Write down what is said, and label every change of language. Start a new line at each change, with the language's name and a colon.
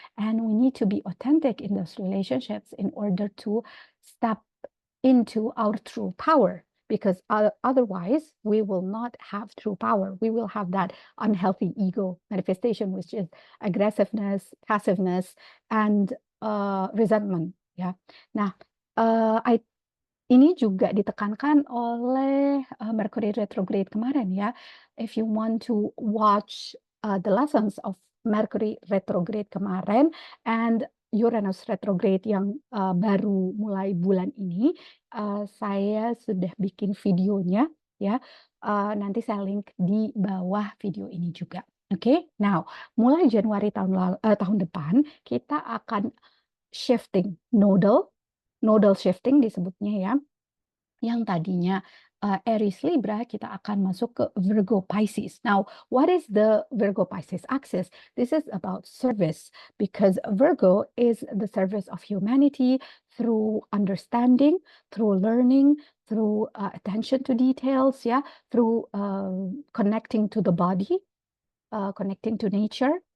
English: And we need to be authentic in those relationships in order to step into our true power, because otherwise we will not have true power. We will have that unhealthy ego manifestation, which is aggressiveness, passiveness, and resentment. Yeah. Nah,
Indonesian: Ini juga ditekankan oleh Mercury retrograde kemarin ya.
English: If you want to watch the lessons of Mercury retrograde kemarin and Uranus retrograde
Indonesian: yang baru mulai bulan ini, saya sudah bikin videonya ya. Nanti saya link di bawah video ini juga. Oke, now mulai Januari tahun depan kita akan shifting nodal shifting disebutnya ya, yang tadinya Aries Libra, kita akan masuk ke Virgo Pisces.
English: Now, what is the Virgo Pisces axis? This is about service, because Virgo is the service of humanity through understanding, through learning, through attention to details, yeah, through connecting to the body, connecting to nature.